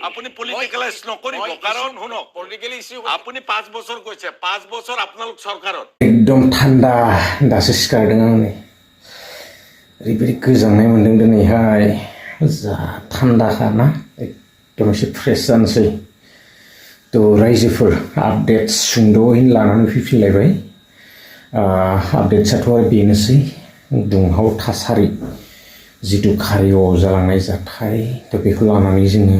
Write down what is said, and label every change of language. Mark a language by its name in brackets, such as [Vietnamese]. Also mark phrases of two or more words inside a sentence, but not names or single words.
[Assamese] আপুনি পলিটিকেলাইজ নকৰিব কাৰণ শুনক [English] politically issue [Assamese] আপুনি 5 বছৰ কৈছে 5 বছৰ আপোনালোক চৰকাৰত [Bodo] एकदम थान्दा दासो सिखारदों आं नै ओरैबायदि गोजांनाय मोन्दों दिनैहाय जा थान्दाखा ना एकदम एसे फ्रेस जानोसै थ' रायजोफोर आपडेट्स सुंद'यै लानानै फैफिनलायबाय आपडेट्सआथ' आरो बेनोसै दुंहाव थासारि जिथु कारियाव जालांनाय जाथाय थ' बेखौ लानानै जोङो